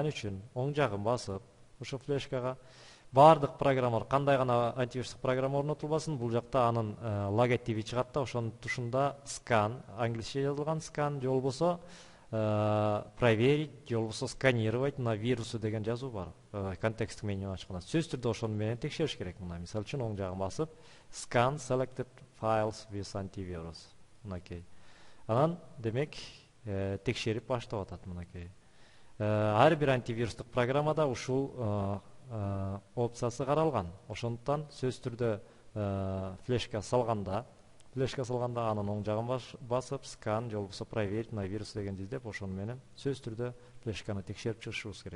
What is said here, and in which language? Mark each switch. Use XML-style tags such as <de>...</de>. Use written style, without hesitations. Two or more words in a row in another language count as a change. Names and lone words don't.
<ky>Ал үчүн оң жагын басып, ошо флешкага бардык программалар, кандай гана антивирустук программа орнотулбасын, бул жакта анын логотипи чыгат да, ошонун тушунда scan, англисче жазылган scan, же болбосо проверить, же болбосо</ky> <ru>сканировать на вирусу</ru> <ky>деген жазуу бар. Контексттик меню ачканда сөзсүз түрдө ошону менен текшериш керек. Мына мисалы үчүн оң жагын басып,</ky> <en>scan selected files with antivirus.</en> <ky>Мынакей. Анан демек текшерип баштап атат мынакей. Ар бир антивирустук программада ушул опциясы каралган. Ошондуктан сөзсүз түрдө флешка салганда анын оң жагын басып, scan же болбосо</ky> <ru>проверить на вирус</ru> <ky>дегенди издеп, ошону менен сөзсүз түрдө флешканы текшерип чыгышыбыз керек.</ky>